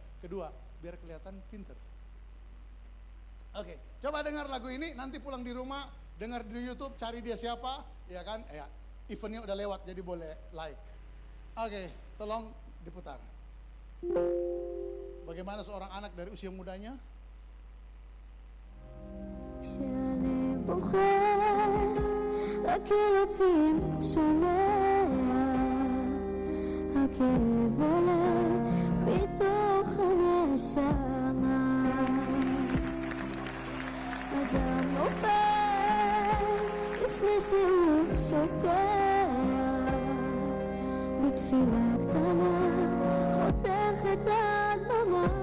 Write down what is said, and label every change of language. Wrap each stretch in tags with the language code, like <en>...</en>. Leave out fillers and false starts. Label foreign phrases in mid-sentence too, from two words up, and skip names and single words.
<id>Kedua, biar kelihatan pinter. Oke, coba dengar lagu ini, nanti pulang di rumah, dengar di YouTube, cari dia siapa, ya kan? Ya, eventnya udah lewat, jadi boleh like. Oke, tolong diputar. Bagaimana seorang anak dari usia mudanya?</id> <he>הכאב עולה מתוך הנשמה, אדם נופל לפני שהוא שוקע, בתפילה קטנה חותך את הדממה.</he>